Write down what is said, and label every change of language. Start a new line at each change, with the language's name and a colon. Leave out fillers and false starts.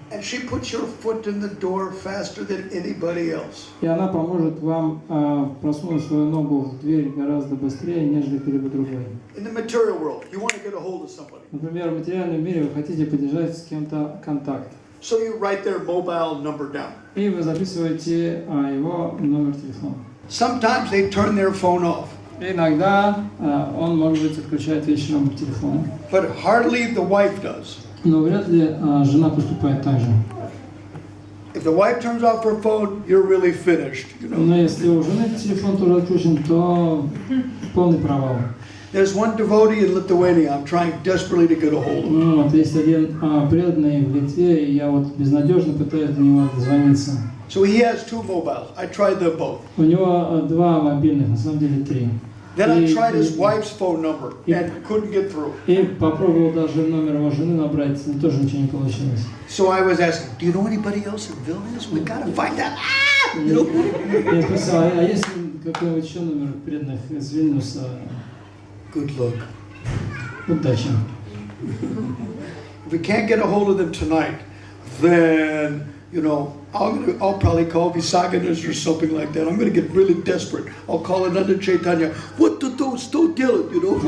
English: And she puts your foot in the door faster than anybody else.
Russian: И она поможет вам просунуть свою ногу в дверь гораздо быстрее, нежели кто-либо другой.
English: In the material world, you want to get a hold of somebody.
Russian: Например, в материальном мире вы хотите поддержать с кем-то контакт.
English: So you write their mobile number down.
Russian: И вы записываете его номер телефона.
English: Sometimes they turn their phone off.
Russian: Иногда он, может быть, отключает вечером телефон.
English: But hardly the wife does.
Russian: Но вряд ли жена поступает так же.
English: If the wife turns off her phone, you're really finished. You know?
Russian: Но если у жены телефон тоже отключен, то полный провал.
English: There's one devotee in Lithuania I'm trying desperately to get a hold of.
Russian: Вот есть один преданный в Литве, и я вот безнадежно пытаюсь до него дозвониться.
English: So he has 2 mobiles. I tried them both.
Russian: У него 2 мобильных, на самом деле 3.
English: Then I tried his wife's phone number and couldn't get through.
Russian: И попробовал даже номер его жены набрать, но тоже ничего не получилось.
English: So I was asking, do you know anybody else in Vilnius? We gotta find out. You know?
Russian: Я спросил, а есть какой-нибудь еще номер преданных из Вильнюса?
English: Good luck.
Russian: Удачи.
English: If we can't get a hold of them tonight, then, you know, I'll probably call Visaganas or something like that. I'm going to get really desperate. I'll call another Chaitanya. What to do? Still
Russian: делать,
English: you know?